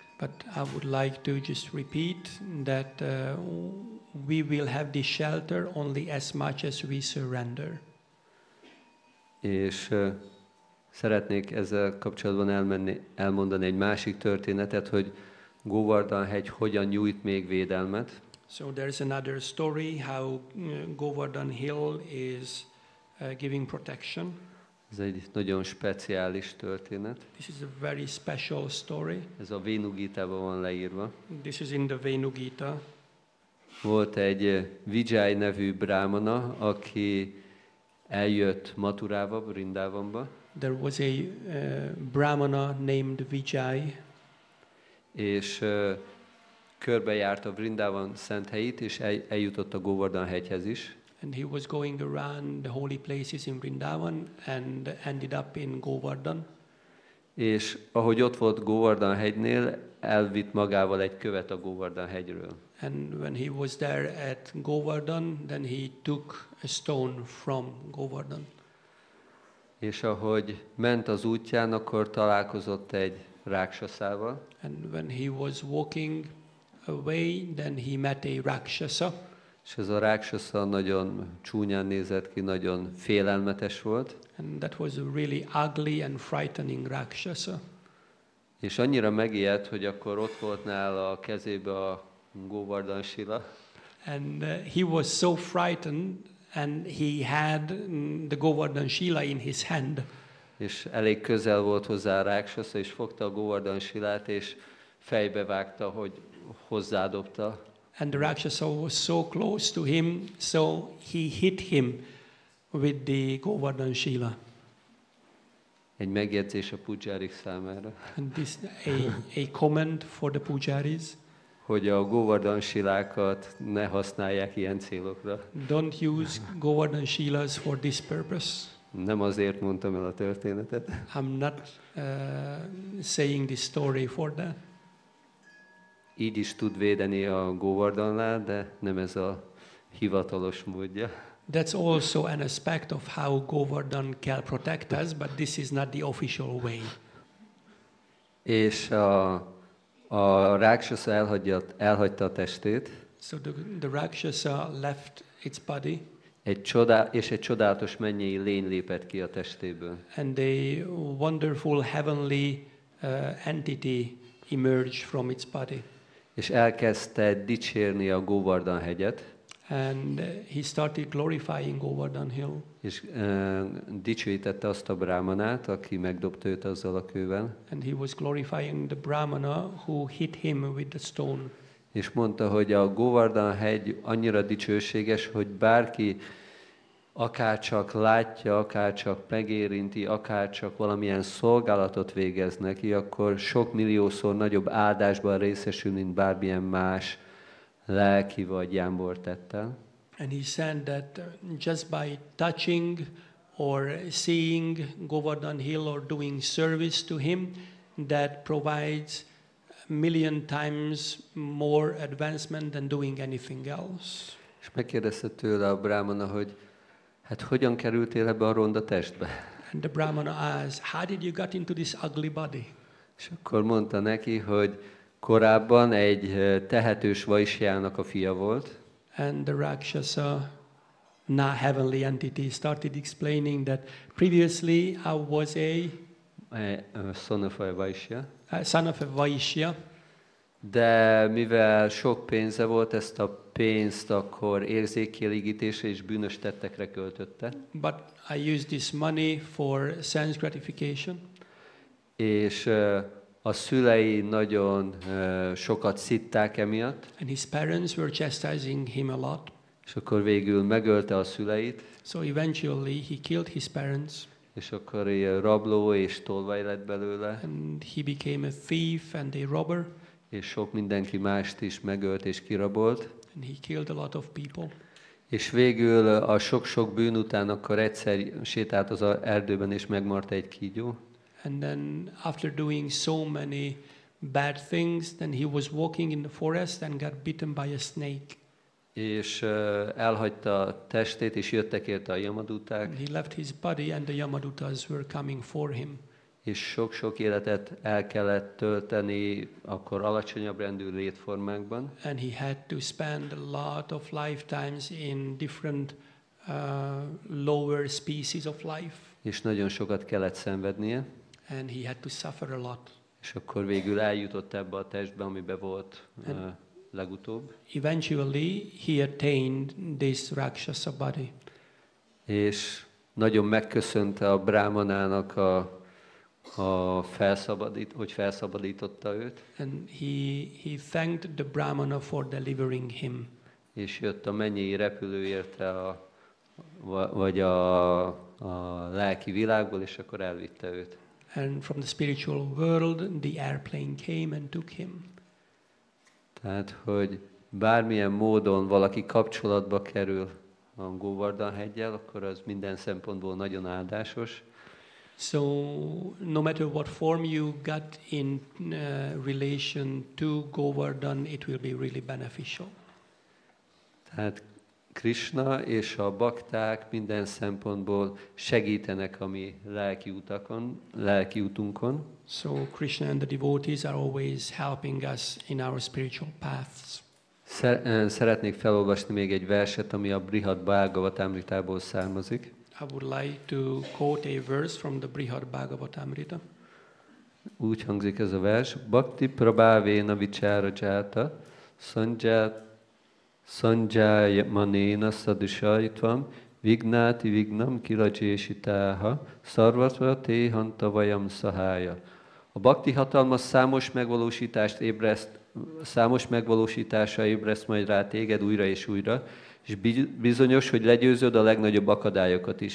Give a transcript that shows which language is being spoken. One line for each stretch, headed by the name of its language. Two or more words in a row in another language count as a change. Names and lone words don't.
English: But I would like to just repeat that we will have this shelter only as much as we surrender.
Hungarian: És szeretnék ezzel kapcsolatban elmondani egy másik történetet, hogy Govardhan-hegy hogyan nyújt még védelmet.
English: So there's another story how Govardhan Hill is giving protection.
Hungarian: Ez egy nagyon speciális történet.
English: This is a very special story.
Hungarian: Ez a Vénugítában van leírva.
English: This is in the Venugita.
Hungarian: Volt egy Vijay nevű brámana, aki eljött Maturába, Vrindavanba,
English: There was a brahmana named Vijay,
Hungarian: és körbejárt a Vrindavan szent helyét, és eljutott a Govardhan-hegyhez is.
English: and he was going around the holy places in Vrindavan and ended up in Govardhan.
Hungarian: És ahogy ott volt Govardhan-hegynél, elvitt magával egy követ a Govardhan-hegyről.
English: And when he was there at Govardhan, then he took a stone from Govardhan.
Hungarian: És ahogy ment az útján, akkor találkozott egy ráksaszával,
English: And when he was walking away, then he met a Rakshasa.
Hungarian: és ez a ráksasza nagyon csúnyán nézett ki, nagyon félelmetes volt,
English: And that was a really ugly and frightening Rakshasa.
Hungarian: és annyira megijedt, hogy akkor ott volt nála a kezébe a Govardhan sila,
English: And he was so frightened, and he had the Govardhan Shila in his hand.
Hungarian: és elég közel volt hozzá a ráksasza, és fogta a Govardhan silát, és fejbe vágta, hogy hozzádobta.
English: And the Rakshasa was so close to him, so he hit him with the Govardhan Shila.
Hungarian: Egy megjegyzés a pudzsárik számára,
English: And this a comment for the pujaris.
Hungarian: hogy a Govardhan silákat ne használják ilyen célokra.
English: Don't use Govardhan Shilas for this purpose.
Hungarian: Nem azért mondtam el a történetet.
English: I'm not saying this story for that.
Hungarian: Így is tud védeni a Govardhan-nál, de nem ez a hivatalos módja.
English: That's also an aspect of how Govardhan can protect us, but this is not the official way.
Hungarian: És a ráksasza elhagyta a testét,
English: So the Rakshasa left its body,
Hungarian: egy csodálatos mennyei lény lépett ki a testéből.
English: and a wonderful heavenly entity emerged from its body.
Hungarian: És elkezdte dicsérni a Govardhan-hegyet,
English: And he started glorifying Govardhan Hill.
Hungarian: és dicsőítette azt a brámanát, aki megdobta őt azzal a kővel,
English: And he was glorifying the Brahmana who hit him with the stone.
Hungarian: és mondta, hogy a Govardhan-hegy annyira dicsőséges, hogy bárki akárcsak látja, akárcsak megérinti, akárcsak valamilyen szolgálatot végez neki, akkor sok milliószor nagyobb áldásban részesül, mint bármilyen más lelki vagy jámbor tettel.
English: And he said that just by touching or seeing Govardhan Hill or doing service to him, that provides a million times more advancement than doing anything else.
Hungarian: És megkérdezte tőle a brámana, hogy hát hogyan kerültél ebbe a ronda testbe?
English: And the Brahmana asked, how did you get into this ugly body?
Hungarian: És akkor mondta neki, hogy korábban egy tehetős vajsjának a fia volt,
English: And the Rakshasa, now heavenly entity, started explaining that previously I was a son of a vajsja, son of a Vaishya,
Hungarian: de mivel sok pénze volt, ezt a pénzt akkor érzékkielégítésre és bűnös tettekre költötte,
English: but I used this money for sense gratification.
Hungarian: és a szülei nagyon sokat szitták emiatt,
English: And his parents were chastising him a lot.
Hungarian: és akkor végül megölte a szüleit,
English: So eventually he killed his parents,
Hungarian: és akkor ilyen rabló és tolvaj lett belőle,
English: and he became a thief and a robber,
Hungarian: és sok mindenki mást is megölt és kirabolt.
English: and he killed a lot of people.
Hungarian: És végül a sok-sok bűn után akkor egyszer sétált az erdőben, és megmart egy kígyó,
English: And then after doing so many bad things. Then he was walking in the forest and got bitten by a snake.
Hungarian: És elhagyta a testét, és jöttek érte a jamaduták.
English: He left his body and the Yamadutas were coming for him.
Hungarian: És sok-sok életet el kellett tölteni akkor alacsonyabb rendű létformákban.
English: And he had to spend a lot of lifetimes in different lower species of life.
Hungarian: És nagyon sokat kellett szenvednie.
English: And he had to suffer a lot.
Hungarian: És akkor végül eljutott ebbe a testbe, amibe volt legutóbb.
English: Eventually he attained this Rakshasa body.
Hungarian: És nagyon megköszönte a brámanának hogy felszabadította őt.
English: And he thanked the Brahmana for delivering him.
Hungarian: És jött a mennyei repülő érte vagy a lelki világból, és akkor elvitte őt.
English: And from the spiritual world, the airplane came and took him.
Hungarian: Tehát, hogy bármilyen módon valaki kapcsolatba kerül a Govardhan-heggyel, akkor az minden szempontból nagyon áldásos.
English: So, no matter what form you got in relation to Govardhan, it will be really beneficial.
Hungarian: Tehát Krishna és a bakták minden szempontból segítenek a mi lelki utunkon.
English: So Krishna and the devotees are always helping us in our spiritual paths.
Hungarian: Szeretnék felolvasni még egy verset, ami a Brihad-bhagavatamritából származik.
English: I would like to quote a verse from the Brihad-bhagavatamrita.
Hungarian: Úgy hangzik ez a vers:
Sanskrit: भक्ति प्रभावेन विचार जात सञ्जायमानेन सदिशैत्वम् विघ्नाति विघ्नम् किलजेसीताः सर्वत्व तेहन्त वजम् सहाय.
Hungarian: A bhakti hatalma számos megvalósítása ébreszt majd rá téged újra és újra, és bizonyos, hogy legyőzöd a legnagyobb akadályokat is.